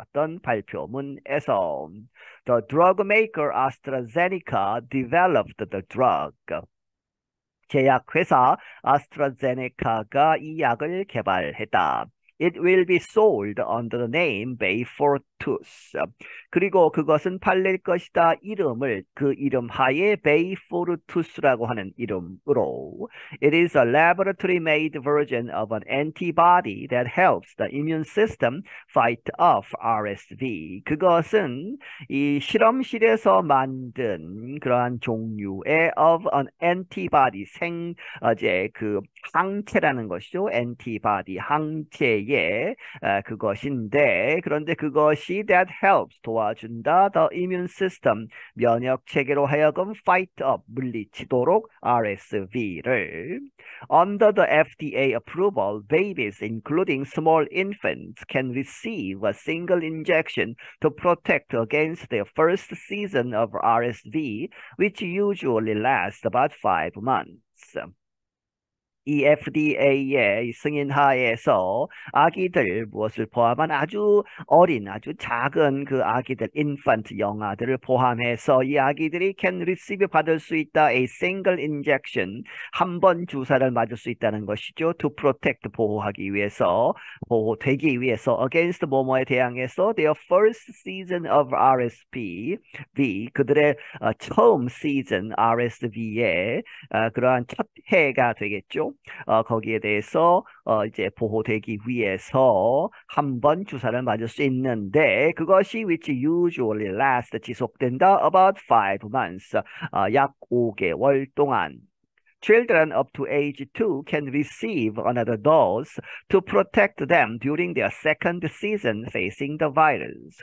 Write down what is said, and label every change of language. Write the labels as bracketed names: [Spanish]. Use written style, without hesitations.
[Korean] 있었던 발표문에서 [English] The drug maker AstraZeneca developed the drug. [Korean] 제약회사 아스트라제네카가 이 약을 개발했다. [English] It will be sold under the name Beyfortus. [Korean] 그리고 그것은 팔릴 것이다. 이름을 그 이름 하에 Beyfortus라고 하는 이름으로. [English] It is a laboratory-made version of an antibody that helps the immune system fight off RSV. [Korean] 그것은 이 실험실에서 만든 그러한 종류의 [English] of an antibody [Korean] 이제 그 항체라는 것이죠. [English] antibody [Korean] 항체의 그것인데 그런데 그것이 [English] that helps 도와준다 the immune system [Korean] 면역 체계로 하여금 [English] fight up [Korean] 물리치도록 [English] RSV를 under the FDA approval babies including small infants can receive a single injection to protect against their first season of RSV which usually lasts about 5 months. [Korean] 이 FDA의 승인하에서 아기들 무엇을 포함한 아주 어린 아주 작은 그 아기들 infant 영아들을 포함해서 이 아기들이 [English] can receive [Korean] 받을 수 있다 [English] a single injection [Korean] 한 번 주사를 맞을 수 있다는 것이죠. to protect 보호하기 위해서 보호되기 위해서 against 뭐뭐에 대항해서 [English] their first season of RSV [Korean] 그들의 처음 시즌 RSV의 그러한 첫 해가 되겠죠. 거기에 대해서 이제 보호되기 위해서 한 번 주사를 맞을 수 있는데 그것이 [English] which usually last [Korean] 지속된다 [English] about 5 months [Korean] 약 5개월 동안. [English] Children up to age 2 can receive another dose to protect them during their second season facing the virus.